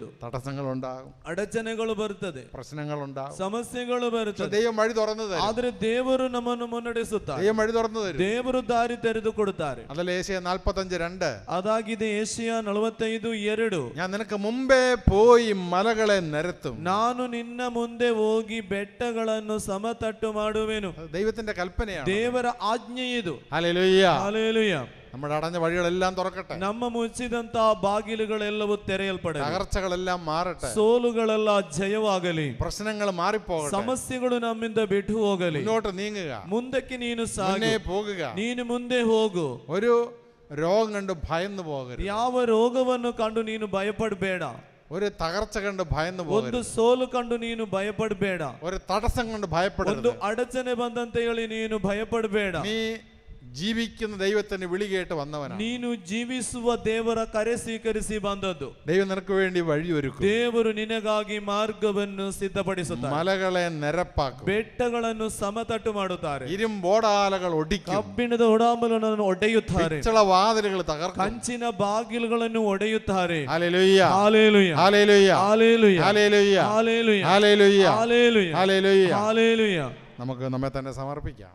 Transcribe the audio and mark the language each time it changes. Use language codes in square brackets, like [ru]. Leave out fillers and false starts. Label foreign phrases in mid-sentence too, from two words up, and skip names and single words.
[ml] തടസ്സങ്ങൾ ഉണ്ടാകും, [kn] ಅಡಚಣೆಗಳು ಬರುತ್ತದೆ, [ml] പ്രശ്നങ്ങൾ ഉണ്ടാകും, [kn] ಸಮಸ್ಯೆಗಳು ಬರುತ್ತದೆ. [ml] ദൈവം വഴി തുറന്നു തരും. [kn] ಆದ್ರೆ ದೇವರು ನಮ್ಮನ್ನು ಮುನ್ನಡೆಸುತ್ತಾರೆ. [ml] ദൈവം വഴി തുറന്നു തരും. [kn] ದೇವರು ದಾರಿ ತೆರೆದು ಕೊಡುತ್ತಾರೆ. [ml] അതല്ല ഏശയ്യ 45:2. [kn] ಅದಾಗಿದೆ ಏಷಿಯ 45:2. [ml] ഞാൻ നിനക്ക് മുമ്പേ പോയി മലകളെ നിരത്തും. [kn] ನಾನು ನಿನ್ನ ಮುಂದೆ ಹೋಗಿ ಬೆಟ್ಟಗಳನ್ನು ಸಮತಟ್ಟು ಮಾಡುವೆನು. [ml] ദൈവത്തിന്റെ കൽപ്പനയാണ്. [kn] ದೇವರ ಆಜ್ಞೆ ಇದು. [ml] ഹല്ലേലൂയ. [kn] ಹಲ್ಲೆಲೂಯ. [ml] നമ്മുടെ അടഞ്ഞ വഴികളെല്ലാം തുറക്കട്ടെ. [kn] ನಮ್ಮ ಮುಚ್ಚಿದಂತ ಬಾಗಿಲುಗಳೆಲ್ಲವೂ ತೆರೆಯಲ್ಪಡಲಿ. [ml] തകർച്ചകളെല്ലാം മാറട്ടെ. [kn] ಸೋಲುಗಳೆಲ್ಲ ಜಯವಾಗಲಿ. [ml] പ്രശ്നങ്ങൾ മാറിപ്പോകട്ടെ. [kn] ಸಮಸ್ಯೆಗಳು ನಮ್ಮಿಂದ ಬಿಟ್ಟು ಹೋಗಲಿ. [ml] മുന്നോട്ട് നീങ്ങുക. [kn] ಮುಂದಕ್ಕೆ ನೀನು [ml] മുന്നേ [kn] ಸಾಗು. [ml] പോകുക. [kn] ನೀನು ಮುಂದೆ ಹೋಗು. [ml] ഒരു രോഗം കണ്ട് ഭയന്നു പോകരുത്. [kn] ಯಾವ ರೋಗವನ್ನು ಕಂಡು ನೀನು ಭಯಪಡಬೇಡ. [ml] ഒരു തകർച്ച കണ്ട് ഭയന്നു [kn] ಒಂದು [ml] പോകരുത്. [kn] ಸೋಲು ಕಂಡು ನೀನು ಭಯಪಡಬೇಡ. [ml] ഒരു തടസ്സം കണ്ട് [kn] ಒಂದು [ml] ഭയപ്പെടരുത്. [kn] ಅಡಚಣೆ ಬಂದಂತ ಹೇಳಿ ನೀನು ಭಯಪಡಬೇಡ. [ml] നീ ജീവിക്കുന്ന ദൈവത്തിന്റെ വിളി കേട്ട് വന്നവനാണ്. [kn] ನೀನು ಜೀವಿಸುವ ದೇವರ ಕರೆ ಸ್ವೀಕರಿಸಿ ಬಂದದ್ದು. [ml] ദൈവം നിനക്ക് വേണ്ടി വഴിയൊരുക്കും. [kn] ದೇವರು ನಿನಗಾಗಿ ಮಾರ್ಗವನ್ನು ಸಿದ್ಧಪಡಿಸುತ್ತಾರೆ. [ml] മലകളെ നിരപ്പാക്കും. [kn] ಬೆಟ್ಟಗಳನ್ನು ಸಮತಟ್ಟು ಮಾಡುತ್ತಾರೆ. [ml] ഇരുമ്പോടാലകൾ ഒടിക്കും. [kn] ಕಬ್ಬಿಣದ ಒಡಾಂಬಲನ್ನು ಒಡೆಯುತ್ತಾರೆ. [ml] പിച്ചള വാതിലുകൾ തകർക്കും. [kn] ಕಂಚಿನ ಬಾಗಿಲುಗಳನ್ನು ಒಡೆಯುತ್ತಾರೆ. [ml] ഹല്ലേലൂയ. [kn] ಹಾಲೆಲೂಯ. [ml] ഹല്ലേലൂയ. [kn] ಹಾಲೆಲೂಯ. [ml] ഹല്ലേലൂയ. [kn] ಹಾಲೆಲೂಯ. [ml] ഹല്ലേലൂയ. [kn] ಹಾಲೆಲೂಯ. [ml] ഹല്ലേലൂയ. [kn] ಹಾಲೆಲೂಯ. [ml] നമുക്ക് നമ്മെ തന്നെ സമർപ്പിക്കാം.